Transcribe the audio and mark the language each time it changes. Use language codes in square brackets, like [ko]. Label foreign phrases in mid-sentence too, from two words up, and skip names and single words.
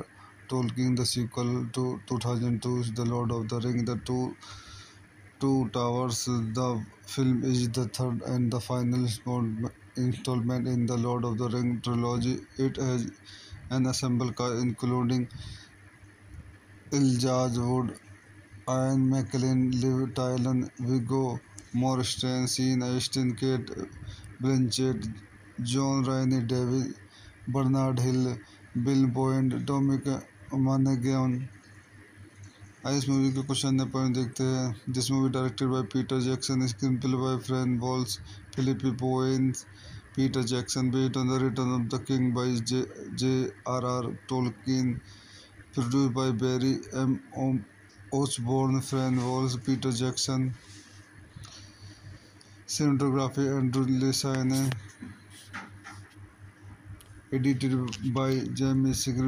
[en] Tolkien, the sequel to 2002's The Lord of the Ring, The Two Towers. The film is the third and the final installment in the Lord of the Ring trilogy. It has an ensemble cast including Elijah Wood, Ian McKellen, Liv Tyler, Viggo Mortensen, Sean Astin, Kate Blanchett, John Rainey Davis, Bernard Hill, Bill Boyd, Dominic Monaghan. [hi] आइए इस मूवी के कुछ अन्य पॉइंट देखते हैं. [en] This movie directed by Peter Jackson, screenplay by Fran Walls, Philip Boyens. Peter Jackson based on The Return of the King by J.R.R. Tolkien, produced by Barry M. Osborne, Fran Walls, Peter Jackson. Cinematography Andrew Lesine. Edited by Jamie Singer.